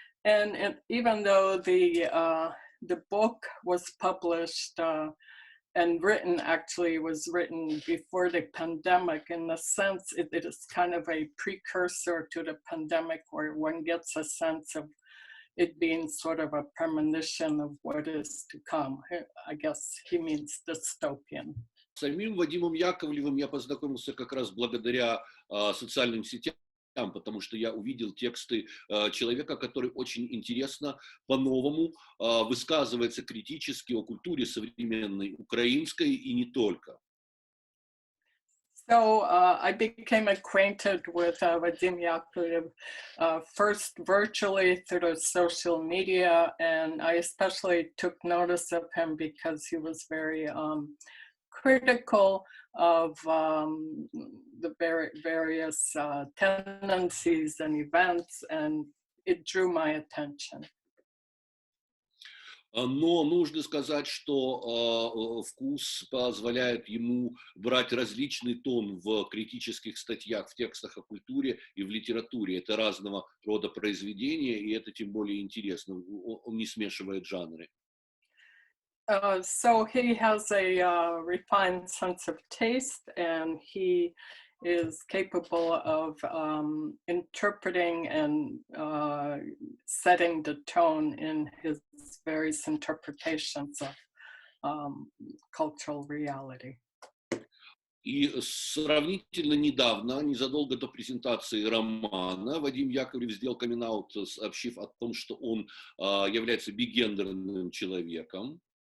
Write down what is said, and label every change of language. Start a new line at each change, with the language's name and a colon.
English: And even though the book was published and was written before the pandemic, in a sense, it is kind of a precursor to the pandemic, where one gets a sense of it being sort of a premonition of what is to come. I guess he means dystopian.
Russian: С самим Вадимом Яковлевым я познакомился как раз благодаря социальным сетям, потому что я увидел тексты человека, который очень интересно, по-новому высказывается критически о культуре современной украинской и не только.
English: So I became acquainted with Vadim Yakovlev first virtually through the social media, and I especially took notice of him because he was very critical of the various tendencies and events, and it drew my attention.
Russian: Но нужно сказать, что вкус позволяет ему брать различный тон в критических статьях, в текстах о культуре и в литературе. Это разного рода произведения, и это тем более интересно. Он не смешивает жанры.
English: So he has a refined sense of taste, and he is capable of interpreting and setting the tone in his various interpretations of cultural reality.
Russian: И сравнительно недавно, незадолго до презентации романа, Вадим Яковлев сделал камин-аут, сообщив о том, что он является бигендерным человеком.